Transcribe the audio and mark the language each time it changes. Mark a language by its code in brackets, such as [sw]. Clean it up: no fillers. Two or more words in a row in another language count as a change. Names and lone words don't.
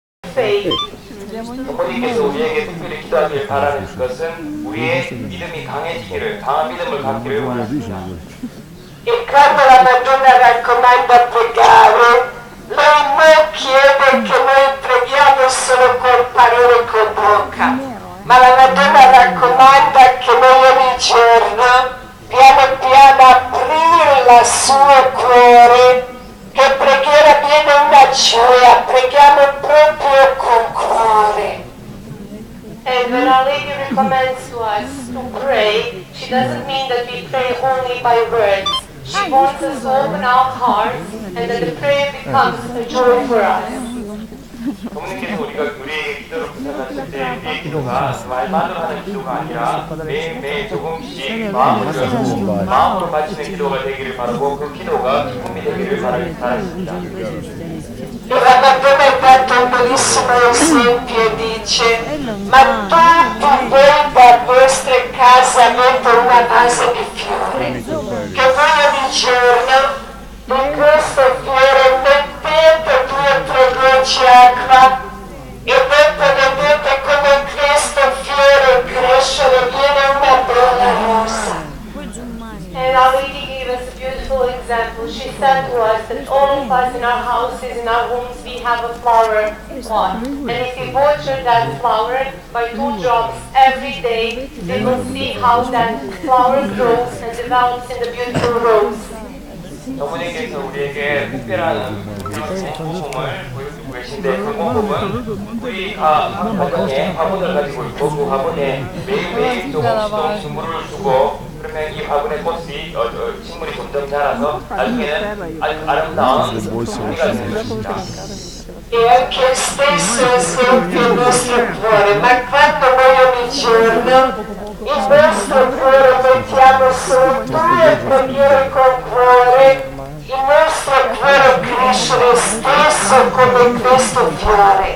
[en] faith. [ko] 부모님께서 우리에게 특별히 기도하길 바라는 것은 우리의 믿음이 강해지기를, 강한 믿음을 갖기를 원하십니다. [it] E quando la Madonna raccomanda a pregare, lei non chiede che noi preghiamo solo col parole con bocca, ma la Madonna raccomanda che noi ogni giorno piano piano aprire il suo cuore, che preghiera viene una gioia, preghiamo proprio con cuore. [en] And when Our Lady recommends to us to pray, she doesn't mean that we pray only by words. She wants us to open our hearts and that the prayer becomes a joy for us. [ko] 부모님께서 우리에게 기도를 부탁하실 때 우리의 기도가 말만으로 하는 기도가 아니라 매일매일 조금씩 마음으로 바치는 기도가 되기를 바라고 그 기도가 기쁨이 되기를 바랍니다. [it] E la Madonna ha dato un bellissimo esempio e dice: ma tutti voi da vostre case avete una vase di fiori, che voi ogni giorno in questo fiore mettete 2 o 3 gocce acqua e dopo vedete come in questo fiore crescere viene una bella rosa. [en] And Our Lady gave us a beautiful example. She said to us that all of us in our houses, in our homes, we have a flower pot. And if we water that flower by 2 drops every day, we will see how that flower grows and develops in the beautiful rose. [ko] 어머니께서 우리에게 특별한 모범을 보여주고 계신데 그 모범은 우리 화분에 화분을 가지고 있고 그 화분에 매일매일 조금씩 물을 주고 그러면 이 화분의 꽃이 식물이 점점 자라서 나중에는 아름다운 종이가 되는 것입니다. [it] E anche il stesso esempio il nostro cuore, ma quando noi ogni giorno il nostro cuore mettiamo su 2 preghiere col cuore, il nostro cuore cresce lo stesso come questo fiore.